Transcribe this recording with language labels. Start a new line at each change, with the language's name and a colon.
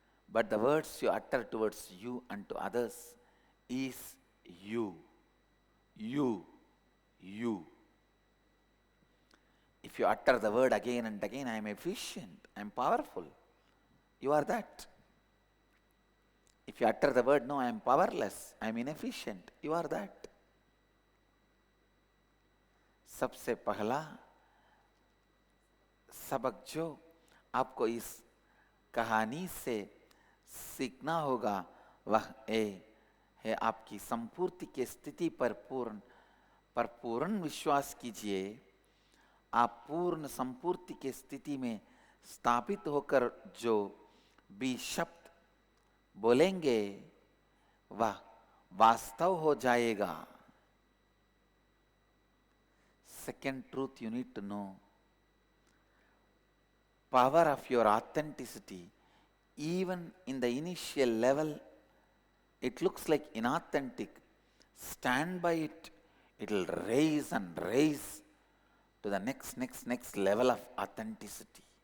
English: But the words you utter towards you and to others is you. You. You. If you utter the word again and again, I am efficient, I am powerful, you are that. If you utter the word, no, I am powerless, I am inefficient, you are that.
Hindi: सबसे पहला सबक जो आपको इस कहानी से सीखना होगा वह है आपकी संपूर्ति की स्थिति पर पूर्ण विश्वास कीजिए। आप पूर्ण संपूर्ति की स्थिति में स्थापित होकर जो भी शब्द बोलेंगे वह वास्तव हो जाएगा।
English: Second truth you need to know, power of your authenticity, even in the initial level it looks like inauthentic, stand by it, it will raise and raise to the next level of authenticity.